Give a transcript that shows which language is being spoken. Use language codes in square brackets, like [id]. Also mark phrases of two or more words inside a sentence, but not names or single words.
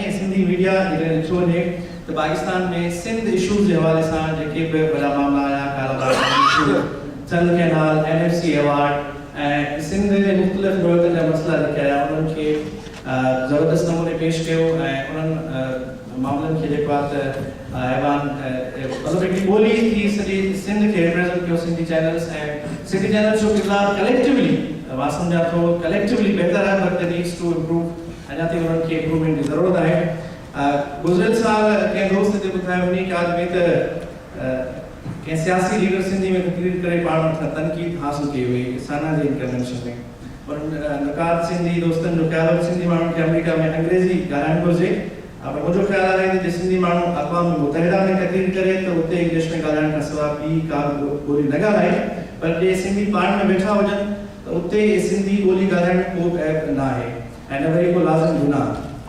[sd] सिंधी मीडिया जॾहिं ॾिठो वञे त पाकिस्तान में सिंध इशूज़ जे हवाले सां जेके बि वॾा मामला आया कारोबार चंद कैनाल NFC अवार्ड ऐं सिंध जे मुख़्तलिफ़ दौरनि जा मसइला जेके आया उन्हनि खे ज़बरदस्त नमूने पेश कयो ऐं उन्हनि मामलनि खे जेको आहे त ऐवान मतिलबु हिकिड़ी ॿोली थी सॼी सिंध खे रिप्रेज़ेंट कयो सिंधी चैनल्स ऐं सिंधी चैनल्स जो किरदारु कलेक्टिवली मां सम्झां थो कलेक्टिवली बहितर आहे [en] but needs to improve. [sd] अञा ताईं उन्हनि खे इम्प्रूवमेंट जी ज़रूरत आहे। गुज़िरियल साल कंहिं दोस्त ते ॿुधायो वञे कि आज में त कंहिं सियासी लीडर सिंधी में तकरीर करे पाण मथां तनक़ीद हासिल कई हुई साना जे कन्वेंशन में पर नकात सिंधी दोस्तनि जो ख़्यालु आहे सिंधी माण्हुनि खे अमेरिका में अंग्रेज़ी ॻाल्हाइणु घुरिजे पर मुंहिंजो ख़्यालु आहे त सिंधी माण्हू अक़वाम मुतहिदा में तकरीर करे त उते इंग्लिश में ॻाल्हाइण खां सवाइ ॿी का ॿोली न ॻाल्हाए पर जे सिंधी पाण में वेठा हुजनि त उते सिंधी ॿोली ॻाल्हाइण को ऐप न आहे ऐं न वरी को लाज़िम गुनाह।